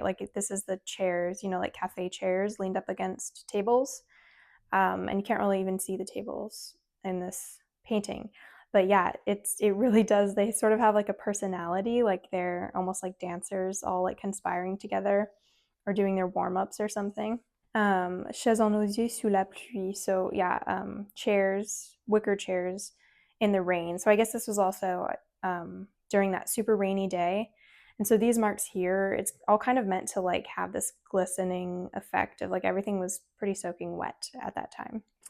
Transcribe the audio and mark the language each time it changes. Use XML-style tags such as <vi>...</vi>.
<en>Like this is the chairs, you know, like cafe chairs leaned up against tables. And you can't really even see the tables in this painting. But yeah, it really does. They sort of have like a personality, like they're almost like dancers, all like conspiring together, or doing their warm ups or something.</en> <fr>Chaises en osier sous la pluie.</fr> <en>So yeah, chairs, wicker chairs in the rain. So I guess this was also during that super rainy day. And so these marks here, it's all kind of meant to like have this glistening effect of like everything was pretty soaking wet at that time.</en>